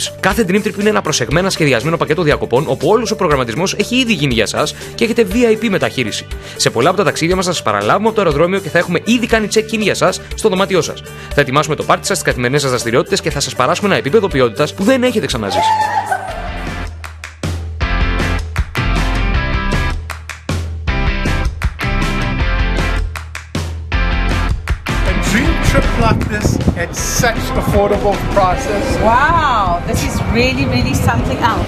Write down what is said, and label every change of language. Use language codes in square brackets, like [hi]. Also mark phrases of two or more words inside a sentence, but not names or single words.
[el] Κάθε Dream Trip είναι ένα προσεγμένα σχεδιασμένο πακέτο διακοπών όπου όλος ο προγραμματισμός έχει ήδη γίνει για εσάς και έχετε VIP μεταχείριση. Σε πολλά από τα ταξίδια μας θα σας παραλάβουμε από το αεροδρόμιο και θα έχουμε ήδη κάνει check-in για εσάς στο δωμάτιό σας. Θα ετοιμάσουμε το πάρτι σας στις καθημερινές σας δραστηριότητες και θα σας παράσχουμε ένα επίπεδο ποιότητας που δεν έχετε ξαναζήσει. [en] Dream trip like this at such affordable prices. Wow, this is really something else.